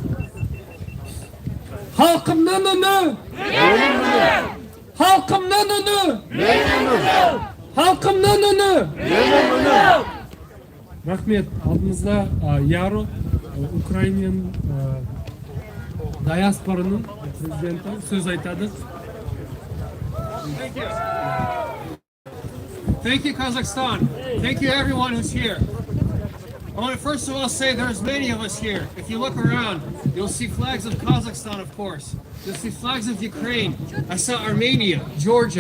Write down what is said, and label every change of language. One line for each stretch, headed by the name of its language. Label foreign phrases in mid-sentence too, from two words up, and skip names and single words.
Kazakh: Халқымның үні! Менің үнім! Халқымның үні! Менің үнім! Халқымның үні! Менің үнім! Рахмет. Алдымызда Яро, Украинан диаспораның президенті сөз айтады.
English: Thank you, Kazakhstan. Thank you, everyone who's here. I want to first of all say there's many of us here. If you look around, you'll see flags of Kazakhstan, of course. You'll see flags of Ukraine. I saw Armenia, Georgia.